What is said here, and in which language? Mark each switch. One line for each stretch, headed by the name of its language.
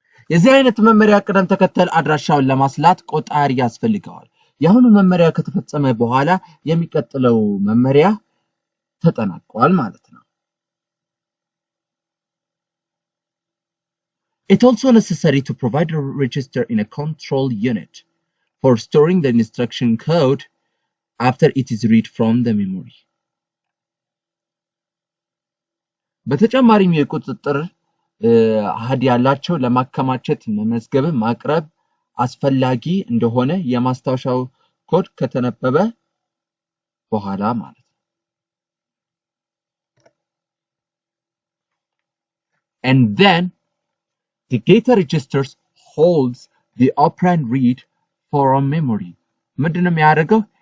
Amharic: የዚህ አይነት መመሪያ ቅደም ተከተል አድራሻውን ለማስላት ቆጣሪ ያስፈልገዋል። የአሁኑ መመሪያ ከተፈጸመ በኋላ የሚቀጥለው መመሪያ ተጠናቋል ማለት ነው።
English: It's also necessary to provide a register in a control unit for storing the instruction code after it is read from the memory.
Amharic: በተጨማሪም የቁጥጥር አሃድ ያላቸው ለማከማቸት መመዝገብ ማቅረብ አስፈላጊ እንደሆነ የማስታወሻው ኮድ ከተነበበ በኋላ ማለት ነው።
English: And then the data registers holds the operand read from memory.
Amharic: ምንድነው የሚያደርገው?